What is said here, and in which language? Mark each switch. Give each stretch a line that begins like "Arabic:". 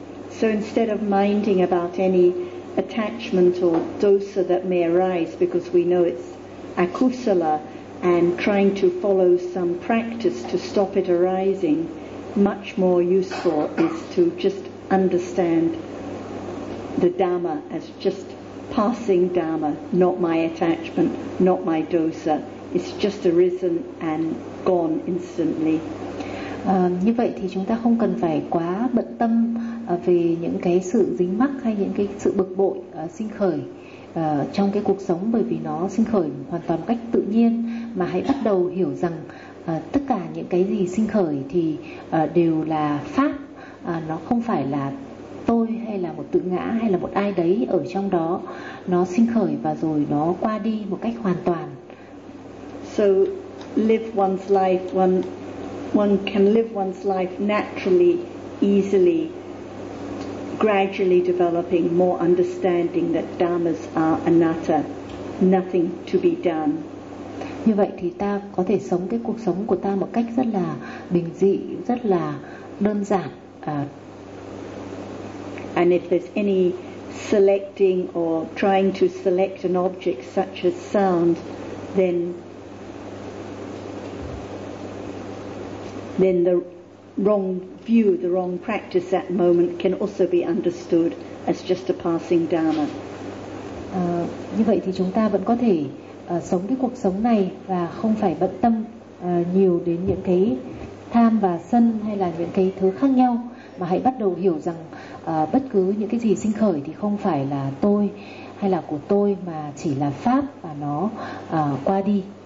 English: So instead of minding about any attachment or dosa that may arise because we know it's akusala and trying to follow some practice to stop it arising, much more useful is to just understand the Dhamma as just passing dharma, not my attachment, not my dosa. It's just arisen and gone instantly.
Vietnamese: Như vậy thì chúng ta không cần phải quá bận tâm về những cái sự dính mắc hay những cái sự bực bội sinh khởi trong cái cuộc sống, bởi vì nó sinh khởi hoàn toàn cách tự nhiên, mà hãy bắt đầu hiểu rằng tất cả những cái gì sinh khởi thì đều là pháp, nó không phải là tôi hay là một tự ngã hay là một ai đấy ở trong đó. Nó sinh khởi và rồi nó qua đi một cách hoàn toàn.
English: So live one's life, one can live one's life naturally, easily, gradually developing more understanding that dharmas are anatta, nothing to be done.
Vietnamese: Như vậy thì ta có thể sống cái cuộc sống của ta một cách rất là bình dị, rất là đơn giản.
English: And if there's any selecting or trying to select an object such as sound, then the wrong view, the wrong practice at moment can also be understood as just a passing dharma.
Vietnamese: Như vậy thì chúng ta vẫn có thể sống cái cuộc sống này và không phải bận tâm nhiều đến những cái tham và sân hay là những cái thứ khác nhau, mà hãy bắt đầu hiểu rằng bất cứ những cái gì sinh khởi thì không phải là tôi hay là của tôi, mà chỉ là pháp và nó qua đi.